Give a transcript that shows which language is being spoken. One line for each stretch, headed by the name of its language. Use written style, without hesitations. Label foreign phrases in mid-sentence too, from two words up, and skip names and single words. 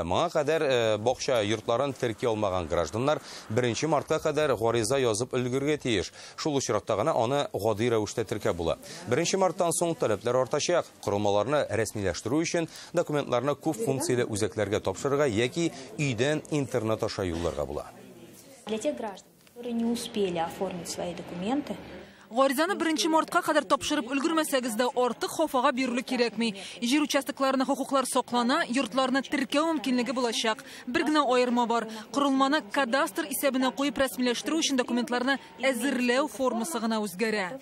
Tatar: Моңа кадәр бакча йортларын терки алмаган гражданнар 1 мартка кадәр гариза язып өлгергә тиеш. Шул очракта гына аны гади рәвештә теркәп була. 1 марттан соң таләпләр артачак. Корылмаларны рәсмиләштерү өчен документларны күп функцияле үзәкләргә тапшырырга яки өйдән интернет аша юлларга була.
Russian: Для тех граждан, которые не успели оформить свои документы,
Tatar: Гаризаны 1 мартка кадәр тапшырып өлгермәсәгез дә артык хафага бирүле кирәкми. Җир участокларына хокуклар саклана, йортларны теркәү мөмкинлеге булачак. Бер генә аерма бар. Корылманы кадастр исәбенә куеп рәсмиләштерү өчен документларны әзерләү формасы гына үзгәрә.